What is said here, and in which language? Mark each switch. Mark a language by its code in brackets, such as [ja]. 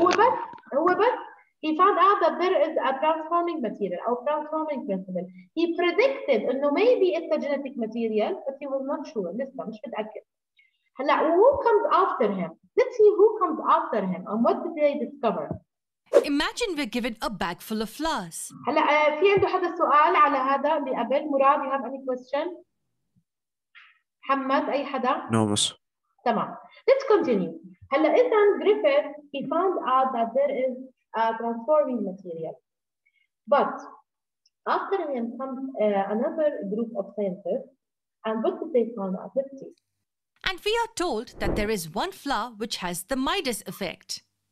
[en] هو بس he found out that there is a transforming material or transforming principle. He predicted انه maybe it's a genetic material, but he was not sure. [ar] لسه مش متأكد. [en] هلا who comes after him? Let's see who comes after him and what did they discover. Imagine we're given a bag full of flowers. [ar] هلا في عنده حدا سؤال على هذا اللي قبل؟ مراد, [en] you have any question? [ar] محمد, أي حدا؟ [en] No, miss. تمام. Let's continue. [ar] هلا إذا [en] Griffith he found out that there is a transforming material, but after him comes another group of scientists, and what did they find out? Let's see. And we are told that there is one flower which has the Midas effect.